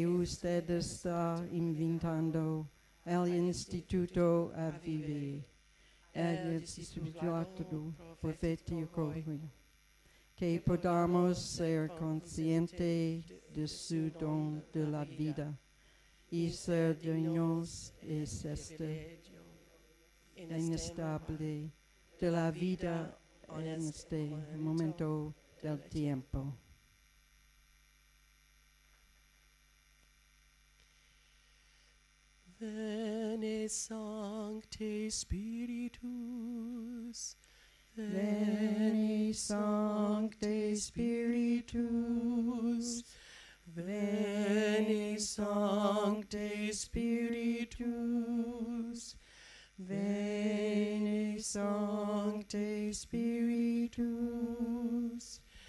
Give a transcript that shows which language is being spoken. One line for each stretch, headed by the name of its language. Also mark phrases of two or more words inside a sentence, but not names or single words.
Spanish: usted está inventando el Instituto IBVM, el Instituto Profético, que podamos ser conscientes de su don de la vida y ser dueños inestable de la vida en este momento del tiempo.
Latin: Veni Sancte Spiritus, Veni Sancte Spiritus, Veni Sancte Spiritus, Veni Sancte Spiritus,